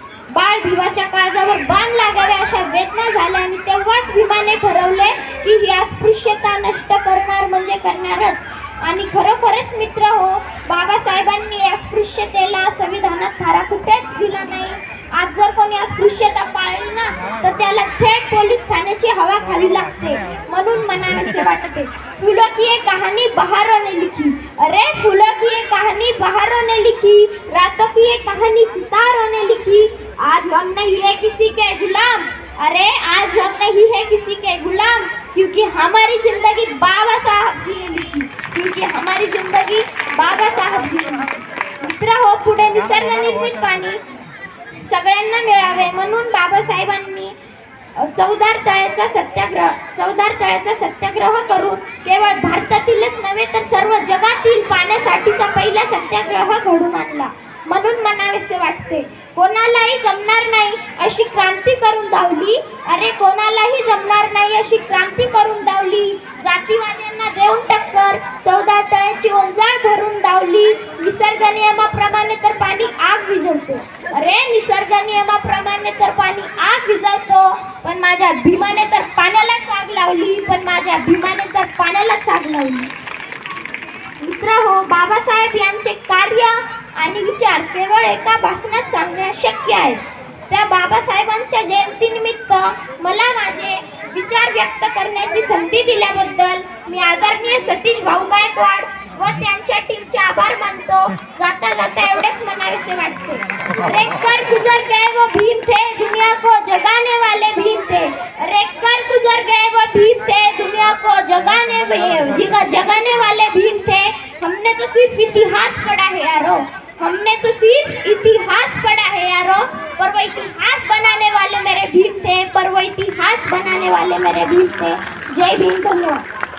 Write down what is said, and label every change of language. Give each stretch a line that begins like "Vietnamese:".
Marathi: बाळ भिवाच्या काळजावर बाण लागावे अशा वेदना झाल्या आणि तेव्हाच भीमाने ठरवले की ही अस्पृश्यता नष्ट करणार म्हणजे करणारच। आणि खरोखरच मित्र हो, बाबासाहेबांनी अस्पृश्यतेला संविधानात थारा कुठेच दिला नाही। आज जर कोणी अस्पृश्यता पाळली ना तर त्याला थेट पोलीस ठाण्याची हवा खावी लागते। म्हणून मनाने वाटते,
Hindi: फूलों की ये कहानी बहारों ने लिखी, अरे फूलों की ये कहानी बहारों ने लिखी, रातों की ये कहानी सितारों ने लिखी। आज हम नहीं है किसी के गुलाम, अरे आज हम नहीं है किसी के गुलाम, क्योंकि हमारी जिंदगी बाबा साहब जी ने लिखी, क्योंकि हमारी जिंदगी बाबा साहब जी ने लिखी।
Marathi: मित्र हो, पुढे निसर्ग निर्मित पाणी सगळ्यांना मिळावे म्हणून बाबासाहेबांनी चौदार तळ्याचा सत्याग्रह करून केवळ भारतातीलच नव्हे तर सर्व जगातील पाण्यासाठीचा पहिला सत्याग्रह घडून आणला। म्हणून म्हणावेसे वाटते, कोणालाही जमणार नाही अशी क्रांती करून धावली, अरे कोणालाही जमणार नाही अशी क्रांती करून धावली। जातीवाद्यांना देऊन टक्कर, चौदार तळ्याची ओंजाळ भरून धावली। निसर्ग नियमाप्रमाणे तर पाणी आग विझवतो, अरे निसर्ग नियमाप्रमाणे तर पाणी आग विझवतो, पण माझ्या भीमाने तर पाण्यालाच आग लावली, पण माझ्या भीमाने तर पाण्यालाच आग लावली। मित्र हो, बाबासाहेब यांचे कार्य आणि विचार केवळ एका भाषणात सांगणे अशक्य आहे। त्या बाबासाहेबांच्या जयंतीनिमित्त मला माझे विचार व्यक्त करण्याची संधी दिल्याबद्दल मी आदरणीय सतीश भाऊ गायकवाड व त्यांच्या टीमचे आभार मानतो। जाता जाता एवढेच म्हणावेसे वाटते,
Hindi: रेख कर गुजर गए वो भीम थे, दुनिया को जगाने वाले भीम थे, रेख कर गुजर गए वो भीम थे, दुनिया को जगाने वाले भीम थे। हमने तो सिर्फ इतिहास पढ़ा है यारो, हमने तो सिर्फ इतिहास पढ़ा है यारो, पर वो इतिहास बनाने वाले मेरे भीम थे, पर वो इतिहास बनाने वाले मेरे भीम थे। जय भीम, धन्यवाद।